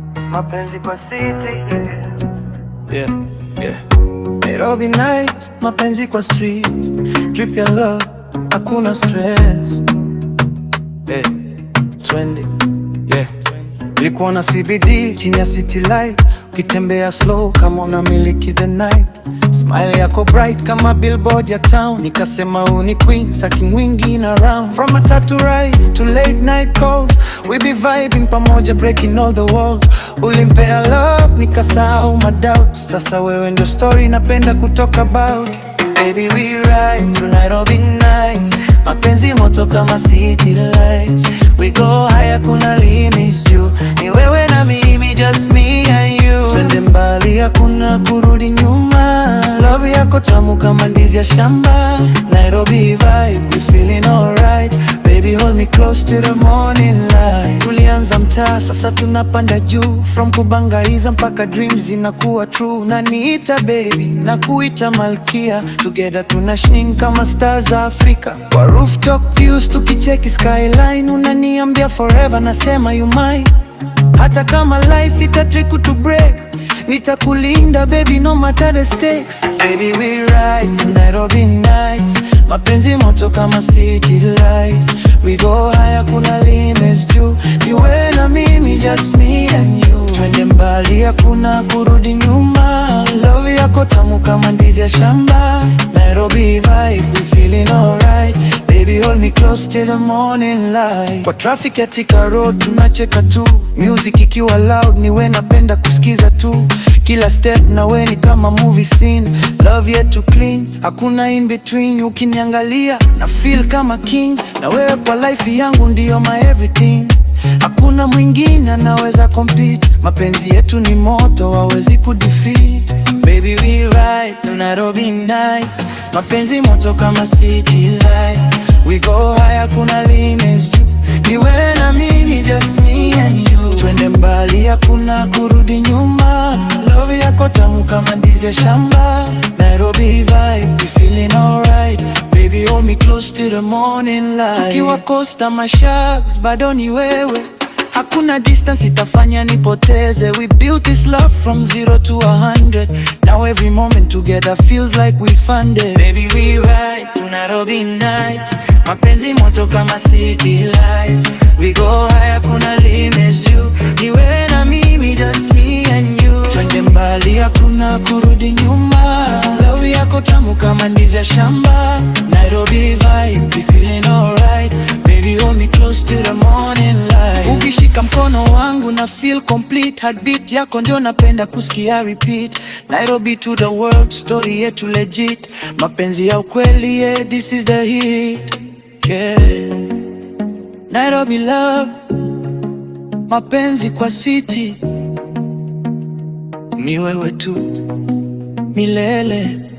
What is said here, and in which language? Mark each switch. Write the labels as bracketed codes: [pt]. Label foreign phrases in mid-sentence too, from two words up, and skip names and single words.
[sw] Mapenzi kwa city. Yeah, yeah. Nairobi nights, mapenzi kwa street. Drip ya love, hakuna stress. Hey, twende. Yeah. Nilikuwa na C B D chini ya [en] city light. [sw] Ukitembea slow kama unamiliki [en] the night. [sw] Smile yako bright kama billboard ya town. Nikasema, "Huu ni queen, saki mwingi [en] in around." From a tattoo ride to late night calls, we be vibing pamoja, breaking all the walls. [sw] Ulimpea love, nikasahau [en] my doubts. [sw] Sasa wewe ndio story napenda kutalk about. [en] Baby, we ride through Nairobi nights. [sw] Mapenzi moto kama [en] city lights. We go high, [sw] hakuna limits juu. Ni wewe na mimi, [en] just me and you. [sw] Twende mbali, hakuna kurudi nyuma. Love yako tamu kama ndizi ya shamba. [en] Nairobi vibe, we feeling alright. Baby, hold me close till the morning light. [sw] Tulianza mtaa, sasa tunapanda juu. From kubangaiza mpaka dreams zinakuwa true. Unaniita baby, nakuita malkia. Together tuna shine kama stars za Afrika. Kwa [en] rooftop views [sw] tukicheki skyline. Unaniambia forever, nasema [en] you mine. [sw] Hata kama life ita [en] trick to break, [sw] nitakulinda baby, [en] no matter the stakes. Baby, we ride through Nairobi nights. [sw] Mapenzi moto kama [en] city lights. We go high, [sw] hakuna limits juu. Ni wewe na mimi, [en] just me and you. [sw] Twende mbali, hakuna kurudi nyuma. Love yako tamu kama ndizi ya shamba. [en] Nairobi vibe, we feeling alright. Baby, hold me close till the morning light. [sw] Kwa traffic ya Thika Road tunacheka tu. Music ikiwa loud, ni wewe napenda kusikiza tu. Kila step na wewe ni kama [en] movie scene. [sw] Love yetu clean, hakuna [en] in between. [sw] Ukiniangalia, na feel kama king. Na wewe kwa life yangu ndio [en] my everything. [sw] Hakuna mwingine anaweza compete. Mapenzi yetu ni moto, hawezi kudefeat. [en] Baby, we ride through Nairobi nights. [sw] Mapenzi moto kama [en] city lights. We go high, [sw] hakuna limits juu. Ni wewe na mimi, [en] just me and you. [sw] Twende mbali, hakuna kurudi nyuma. Love yako tamu kama ndizi ya shamba. [en] Nairobi vibe, we feeling alright. Baby, hold me close till the morning light. [sw] Tukiwa Costa Machaks, bado ni wewe. Hakuna distance itafanya nipoteze. [en] We built this love from zero to a hundred. Now every moment together feels like we funded. Baby, we ride through Nairobi nights. [sw] Mapenzi moto kama [en] city lights. We go high, [sw] hakuna limits juu. Ni wewe na mimi, [en] just me and you. [sw] Twende mbali, hakuna kurudi nyuma. Love yako tamu kama ndizi ya shamba. [en] Nairobi vibe, we feeling alright. Baby, hold me close till the morning light. [sw] Ukishika mkono wangu na feel complete. Heartbeat yako ndio napenda kusikia repeat. Nairobi [en] to the world, [sw] story yetu legit. Mapenzi ya ukweli, [en] yeah, this is the hit. Yeah. [sw] Nairobi love, mapenzi kwa city. Ni wewe tu, milele.